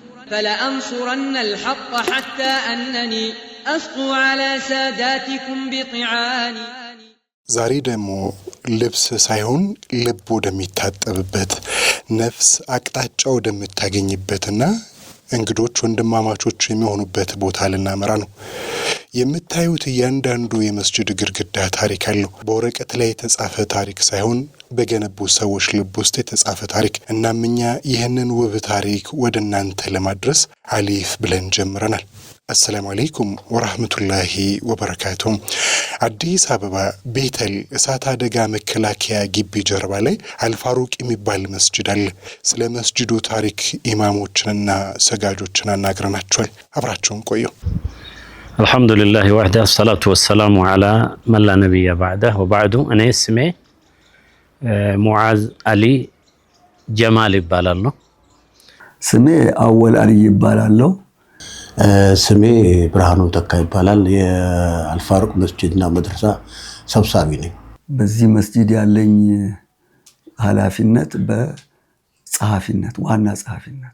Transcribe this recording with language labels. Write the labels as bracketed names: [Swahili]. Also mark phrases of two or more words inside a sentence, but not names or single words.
[Arabic] فلأنصرن الحق حتى أنني أسطو على ساداتكم بطعاني [Amharic] ዛሬ ደግሞ ልብስ ሳይሆን ልብ ወደሚታጠብበት ነፍስ አቅጣጫ ወደምታገኝበትና እንግዶች ወንድማማቾች የሚሆኑበት ቦታ ልናመራ ነው። የምታዩት እያንዳንዱ የመስጂድ ግድግዳ ታሪክ አለው። በወረቀት ላይ የተጻፈ ታሪክ ሳይሆን በገነቡ ሰዎች ልብ ውስጥ የተጻፈ ታሪክ። እናም እኛ ይህንን ውብ ታሪክ ወደ እናንተ ለማድረስ አሊፍ ብለን ጀምረናል። [Arabic] السلام عليكم ورحمة الله وبركاته. [Amharic] አዲስ አበባ ቤተል እሳት አደጋ መከላከያ ግቢ ጀርባ ላይ አልፋሩቅ የሚባል መስጂድ አለ። ስለ መስጂዱ ታሪክ ኢማሞችንና ሰጋጆችን አናግረናቸዋል። አብራችሁን ቆዩ። [Arabic] الحمد لله وحده الصلاة والسلام على من لا نبي بعده وبعده. أنا اسمي معاذ علي جمال ይባላልው። [Amharic] ስሜ አወል አሊ ይባላልው። ስሜ ብርሃኑ ተካ ይባላል። የአልፋሩቅ መስጂድና መድረሳ ሰብሳቢ ነኝ። በዚህ መስጂድ ያለኝ ኃላፊነት በጸሐፊነት ዋና ጸሐፊነት።